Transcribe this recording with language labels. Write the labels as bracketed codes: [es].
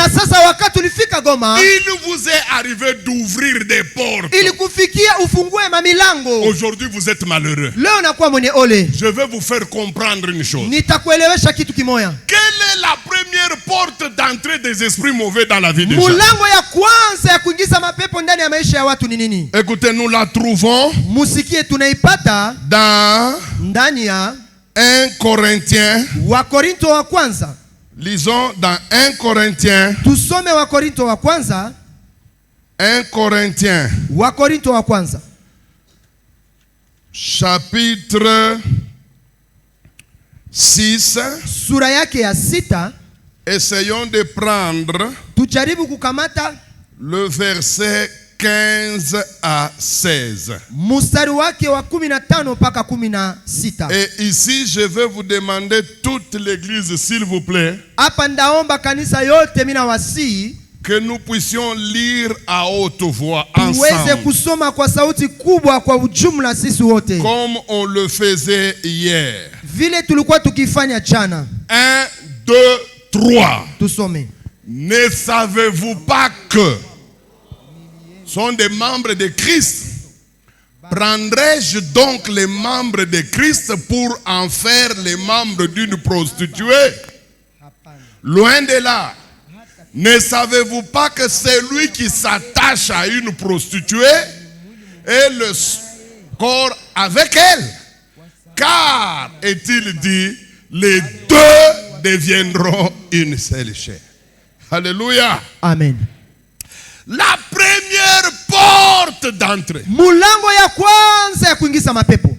[sw] Na sasa wakati ulifika Goma, [fr] il vous est arrivé d'ouvrir des portes. [sw] ili kufikia ufungue mamilango. [fr] Aujourd'hui, vous êtes malheureux. [sw] Leo nakuwa mwenye ole. [fr] Je vais vous faire comprendre une chose. [sw] Nitakuelewesha kitu kimoya. [fr] Quelle est la première porte d'entrée des esprits mauvais dans la vie des gens? [sw] Mulango ya kwanza ya kuingiza mapepo ndani ya maisha ya watu ni nini? [fr] Écoutez, nous la trouvons [sw] Musikie, tunaipata [fr] dans [sw] ndani ya [fr] 1 Corinthiens. [sw] Wakorinto wa kwanza. [fr] Lisons dans 1 Corinthiens. [sw] Tusome Wakorinto wa kwanza. [fr] 1 Corinthiens. [sw] Wakorinto wa kwanza. [fr] Chapitre 6. [sw] Sura yake ya 6. [fr] Essayons de prendre [sw] Tujaribu kukamata [fr] le verset 15 à 16. [sw] mstari wake wa 15 mpaka 16. [fr] Et ici, je vais vous demander toute l'église, s'il vous plaît, [sw] Hapa ndaomba kanisa yote mina wasii [fr] que nous puissions lire à haute voix [sw] tuweze [fr] ensemble, [sw] kusoma kwa sauti kubwa kwa ujumla sisi wote, [fr] comme on le faisait hier. [sw] vile tulikuwa tukifanya jana. [fr] 1, 2, 3. [sw] Tusome. [fr] Ne savez-vous pas que sont des membres de Christ? Prendrais-je donc les membres de Christ pour en faire les membres d'une prostituée? Loin de là. Ne savez-vous pas que celui qui s'attache à une prostituée est le corps avec elle? Car, est-il dit, les deux deviendront une seule chair. Alléluia. Amen. La première porte d'entrée [sw] Mulango ya kwanza ya kuingiza mapepo